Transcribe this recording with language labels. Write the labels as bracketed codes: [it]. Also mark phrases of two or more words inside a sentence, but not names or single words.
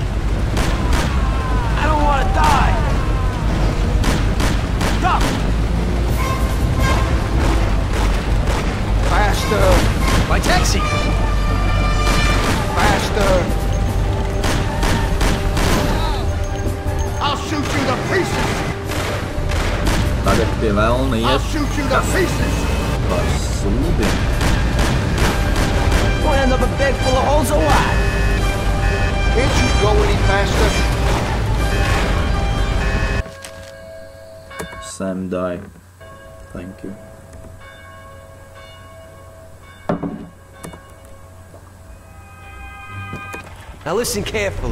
[en] I don't want to die! Stop! Faster! My taxi! Faster! I'll shoot you to pieces! [lv] Tagad pie velna [en] I'll [lv] iet [en] shoot you to pieces! [lv] par sūdiem. [en] We'll end up a bed full of holes alive. Can't you go any faster? Sam die. Thank you. Now listen carefully.